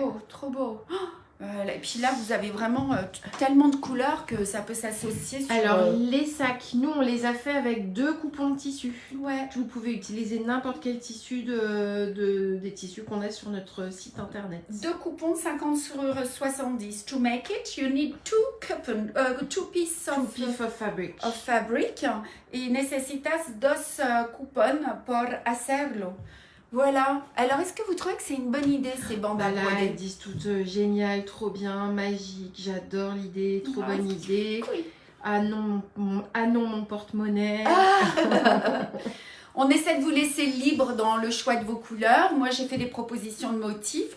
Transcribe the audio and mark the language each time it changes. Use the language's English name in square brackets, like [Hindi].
[French] beau, trop beau. Et puis là, vous avez vraiment tellement de couleurs que ça peut s'associer sur... Alors, les sacs, nous, on les a fait avec 2 coupons de tissu. Ouais. Vous pouvez utiliser n'importe quel tissu des tissus qu'on a sur notre site internet. 2 coupons 50 sur 70. [English] To make it, you need 2 pieces Two pieces of fabric. of fabric [Spanish] y necesitas 2 cupons por hacerlo. [French] Voilà. Alors, est-ce que vous trouvez que c'est une bonne idée, ces bandes à Voilà, broder? elles disent toutes génial, trop bien, magique, j'adore l'idée, trop Ah, bonne idée. Oui. Ah non, mon porte-monnaie. On essaie de vous laisser libre dans le choix de vos couleurs. Moi, j'ai fait des propositions de motifs.